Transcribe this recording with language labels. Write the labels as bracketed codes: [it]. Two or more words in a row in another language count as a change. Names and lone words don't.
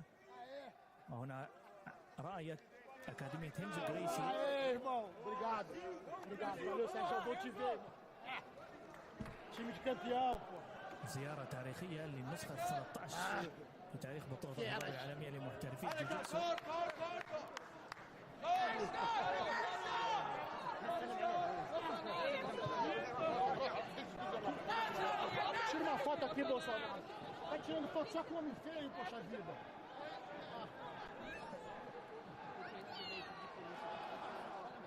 [ar] وهنا راية أكاديمية هينزو غريسي. زيارة تاريخية للنسخة 13 في تاريخ بطولة الدورة العالمية لمحترفي الجوجيتسو. [pt] Tira uma foto aqui, Bolsonaro. Tá tirando foto só com homem feio, poxa vida.